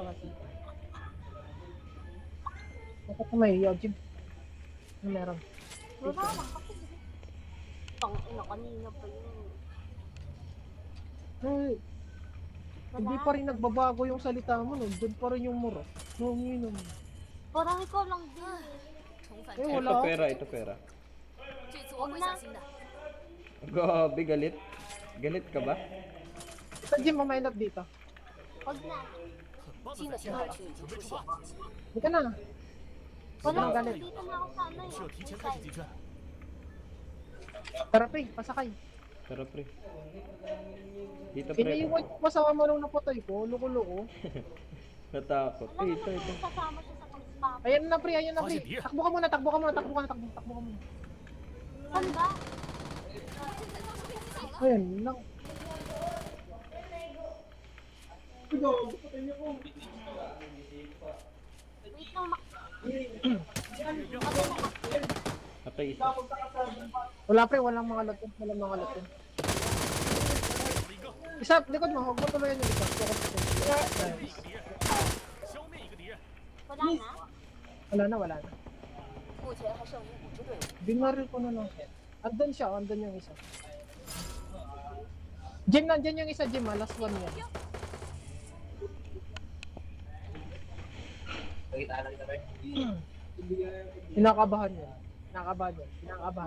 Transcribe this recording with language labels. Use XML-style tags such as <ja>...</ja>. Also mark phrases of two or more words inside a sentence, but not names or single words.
<tl>Bakit? Bakit ka mahiyaw, Jim? Ano meron? Wala lang kasi. Tangina kanina pa yun. Ay, hindi pa rin nagbabago yung salita mo, no? Doon pa rin yung muro. No, uminom. Parang ikaw lang din.</tl> <zh>重返</zh> <tl>Eh,</tl> <zh>战</zh> <tl>wala. Ito pera.</tl> <zh>这次我会小心的。</zh> <tl>Gabi, galit. Galit ka ba? Sa Jim, mamainap dito. Huwag na.</tl> <zh>很棒的新的反击，信号区已经准备出现出发，，</zh> <tl>Hindi ka na. Wala, Ang galit. dito na ako sana</tl> <zh>需要</zh> <tl>eh.</tl> <zh>提前开始进圈。</zh> <tl>Tara, pre, pasakay. Tara, pre. Dito, pre. Iniiwan ko pa sa kamarong napatay ko. Loko-loko. Natakot. Alam mo, Ito. kasama siya sa pag-spam. Ayan na, pre. Ayan na, pre. Kasi, Takbo ka muna. Takbo ka muna. Saan ba?</tl> <zh>现在遭受被击倒了，</zh> <tl>Ayan lang. Wait lang, Patay isa. Wala, pre. Walang mga latin.</tl> <zh>了一个，</zh> <tl>Isa, likod mo. Huwag mo tuloyan yung isa. Focus ko. Nice.</tl> <zh>消灭一个敌人。</zh> <tl>Wala na? Wala na, wala na.</tl> <zh>目前还剩余5支队伍。</zh> <tl>Binaril ko na lang. Andun siya, andun yung isa. Jim, nandyan yung isa, Jim.</tl> <en>Last one</en> <tl>yan. Kinakabahan yan. Kinakabahan yan. Kinakabahan.</tl>